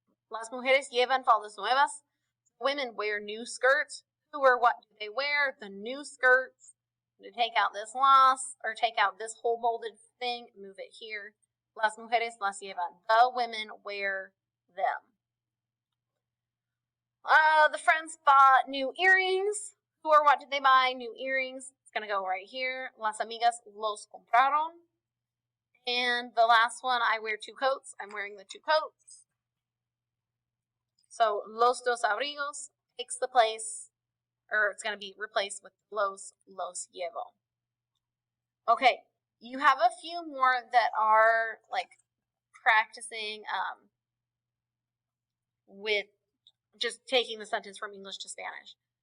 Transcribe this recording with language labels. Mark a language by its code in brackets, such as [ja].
[es] Las mujeres llevan faldas nuevas. [en] Women wear new skirts. Who or what do they wear? The new skirts. To take out this las, or take out this whole bolded thing, move it here. [es] Las mujeres las llevan. [en] The women wear them. The friends bought new earrings. Who or what did they buy? New earrings. It's going to go right here. [es] Las amigas los compraron. [en] And the last one, I wear 2 coats. I'm wearing the 2 coats. So, [es] los dos abrigos [en] takes the place, or it's going to be replaced with [es] los llevo. [en] Okay, you have a few more that are like practicing with just taking the sentence from English to Spanish.